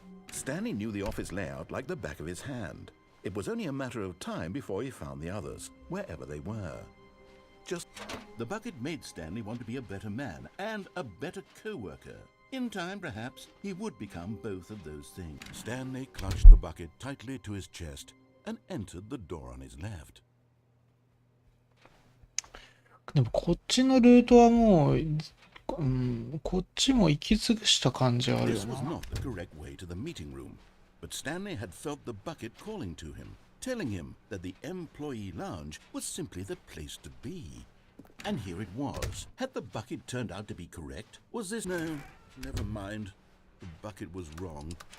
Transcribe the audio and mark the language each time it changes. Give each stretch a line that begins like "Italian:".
English: Stanley knew the office layout like the back of his hand. It was only a matter of time before he found the others, wherever they were. The bucket made Stanley want to be a better man and a better co-worker. In time, perhaps, he would become both of those things. Stanley clutched the bucket tightly to his chest and entered the door on his left.
Japanese: でもこっちのルートはもう、こっちも行き尽くした感じあるよ
English: This was
Japanese: な。
English: not the correct way to the meeting room, but Stanley had felt the bucket calling to him, telling him that the employee lounge was simply the place to be. And here it was. Had the bucket turned out to be correct? Was this... No, never mind. The bucket was wrong.